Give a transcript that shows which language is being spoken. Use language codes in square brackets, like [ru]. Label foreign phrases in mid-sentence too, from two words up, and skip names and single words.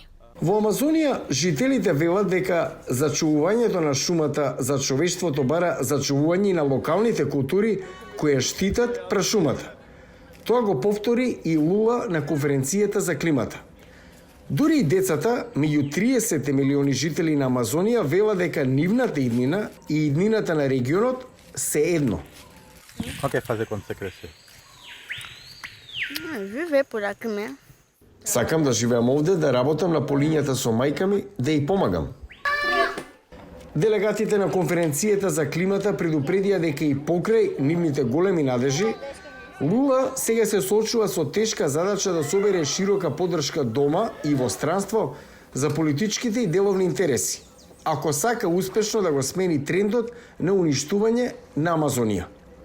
[mk] Во Амазонија жителите велат дека зачувувањето на шумата за човештвото бара зачувување на локалните култури кои ја штитат прашумата. Тоа го повтори и Лула на конференцијата за климата. Дури и децата, меѓу 30 милиони жители на Амазонија, велат дека нивната иднина и иднината на регионот се едно. [pt] O que quer fazer quando você crescer? Viver por aqui mesmo. [mk] Сакам да живеам овде, да работам на полињата со мајка ми, да ја помагам. Делегатите на конференцијата за климата предупредија дека и покрај нивните големи надежи, Лула сега се соочува со тешка задача да собере широка поддршка дома и во странство за политичките и деловни интереси, ако сака успешно да го смени трендот на уништување на Амазонија.